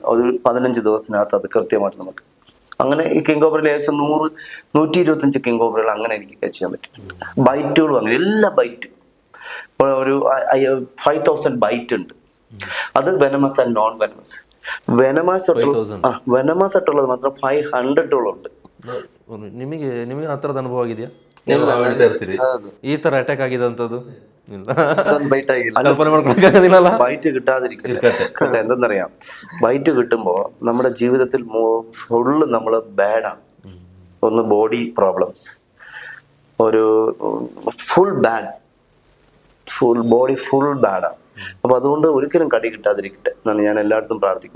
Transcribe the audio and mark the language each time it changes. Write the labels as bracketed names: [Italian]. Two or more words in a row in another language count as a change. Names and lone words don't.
[Malayalam] ഒരു 15 ദിവസത്തിനകത്ത് അത് കൃത്യമായിട്ട് നമുക്ക് അങ്ങനെ ഈ [English] king cobra [Malayalam] ഏകദേശം 100-125 [English] king cobras [Malayalam] അങ്ങനെ എനിക്ക് ക്യാച്ച് ചെയ്യാൻ പറ്റിയിട്ടുണ്ട്. ബൈറ്റുകളും അങ്ങനെ എല്ലാ ബൈറ്റും ഒരു 5000 ബൈറ്റ് ഉണ്ട്. അത് [English] venomous and non venomous. [Malayalam] വെനമസ് ಆയിട്ടുള്ളത് ಮಾತ್ರ 500 ഉണ്ട്. [Kannada] ನಿಮಗೆ ಆ ಥರದ ಅನುಭವ ಆಗಿದೆಯಾ? ಈ ತರ ಅಟ್ಯಾಕ್ ಆಗಿದೆ ಅಂತದ್ದು ಕಲ್ಪನೆ ಮಾಡ್ಕೊಳಕ್ಕಾಗೋದಿಲ್ಲ. [Malayalam] ബൈറ്റ് കിട്ടാതിരിക്കട്ടെ. എന്തെന്നറിയാം, ബൈറ്റ് കിട്ടുമ്പോ നമ്മുടെ ജീവിതത്തിൽ ഫുള്ള് നമ്മള് ബാഡാണ്. ഒന്ന് [English] body problems, [Malayalam] ഒരു [English] body full [Malayalam] ബാഡാണ്. അപ്പൊ അതുകൊണ്ട് ഒരിക്കലും കടി കിട്ടാതിരിക്കട്ടെ എന്നാണ് ഞാൻ എല്ലായിടത്തും പ്രാർത്ഥിക്കുന്നത്.